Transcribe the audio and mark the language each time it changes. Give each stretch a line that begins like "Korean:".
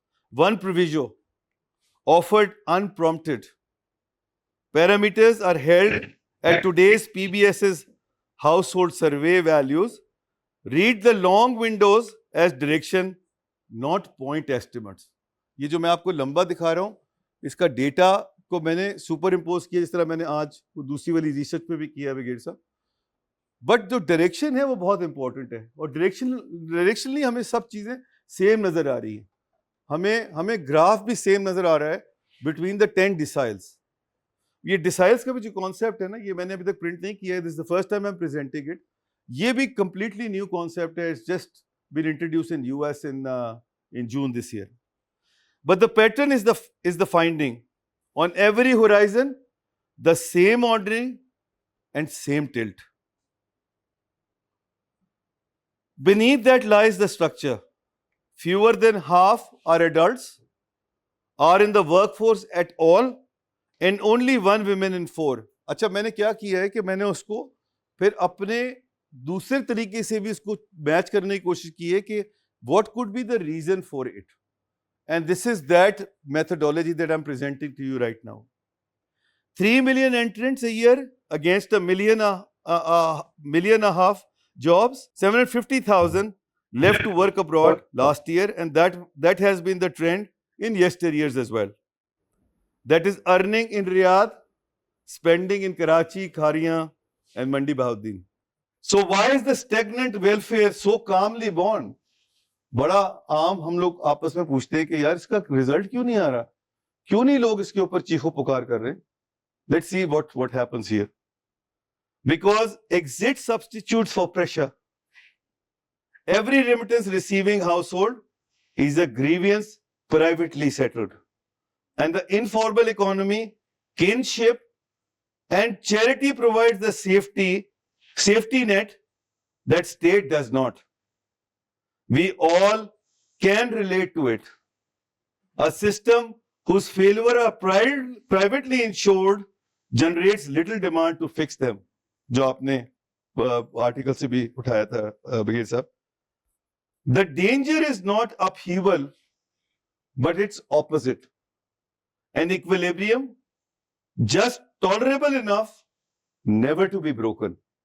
English: One proviso, offered unprompted. Parameters are held at today's PBS's household survey values. Read the long windows as direction, not point estimates.
Urdu: یہ جو میں آپ کو لمبا دکھا رہا ہوں اس کا ڈیٹا کو میں نے سپر امپوز کیا جس طرح میں نے آج دوسری والی ریسرچ پہ بھی کیا وگیٹ صاحب. بٹ جو ڈائریکشن ہے وہ بہت امپورٹنٹ ہے اور ڈائریکشنلی ہمیں سب چیزیں سیم نظر آ رہی ہیں. ہمیں گراف بھی سیم نظر آ رہا ہے بٹوین دا 10 ڈیسائلس. یہ ڈیسائلس کا بھی جو کانسیپٹ ہے نا یہ میں نے ابھی تک پرنٹ نہیں کیا ہے.
English: This is the first time I am presenting it.
Urdu: یہ بھی کمپلیٹلی نیو کانسیپٹ ہے.
English: It's just been introduced in US in June this year. But the pattern is the finding. On every horizon, the same ordering and same tilt. Beneath that lies the structure. Fewer than half are adults, are in the workforce at all, and only 1 woman in 4.
Urdu: اچھا میں نے کیا کیا ہے کہ میں نے اس کو پھر اپنے دوسرے طریقے سے بھی اس کو میچ کرنے کی کوشش کی ہے کہ
English: what could be the reason for it. And this is that methodology that I'm presenting to you right now. 3 million entrants a year against a million and a half jobs, 750,000 left to work abroad last year, and that has been the trend in yesteryears as well. That is earning in Riyadh spending in Karachi, Khariyan, and Mandi Bahauddin. So why is the stagnant welfare so calmly born?
Urdu: بڑا عام ہم لوگ آپس میں پوچھتے ہیں کہ یار اس کا رزلٹ کیوں نہیں آ رہا, کیوں نہیں لوگ اس کے اوپر چیخو پکار کر رہے ہیں.
English: Let's see what happens here. Because exit substitutes for pressure. Every remittance receiving household is a grievance privately settled. And the informal economy, kinship, and charity provides the safety net that state does not. We all can relate to it. A system whose failure are privately insured generates little demand to fix them.
Urdu: جو آپ نے article سے بھی اٹھایا تھا بغیر صاحب.
English: The danger is not upheaval, but it's opposite. An equilibrium just tolerable enough never to be broken.